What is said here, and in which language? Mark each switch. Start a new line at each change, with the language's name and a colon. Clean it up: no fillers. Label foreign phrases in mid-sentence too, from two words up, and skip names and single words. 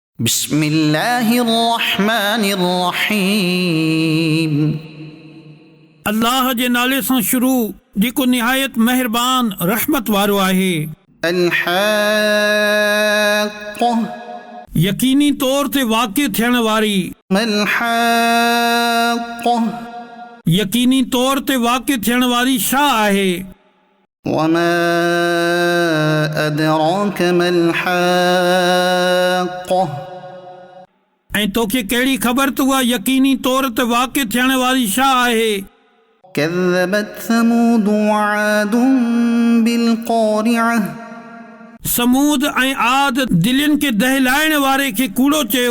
Arabic: बिस्मिल्लाहिर्रहमानिर्रहीम।
Sindhi: अल्लाह जे नाले सां शुरू जेको निहायत मेहरबान रहमत वारो आहे।
Arabic: अल-हक़्क़,
Sindhi: यकीनी तौर ते वाक़िअ थियण वारी।
Arabic: मल-हक़्क़,
Sindhi: यकीनी तौर ते वाक़िअ थियण वारी छा आहे?
Arabic: وما أدراك ما الحاقة,
Sindhi: ऐं तोखे कहिड़ी ख़बर त उहा यकीनी तौर ते वाक़िअ थियण वारी छा आहे?
Arabic: كذبت ثمود وعاد بالقارعة,
Sindhi: समूद ऐं आद दिलियुनि खे दहिलाइण वारे खे कूड़ो चयो।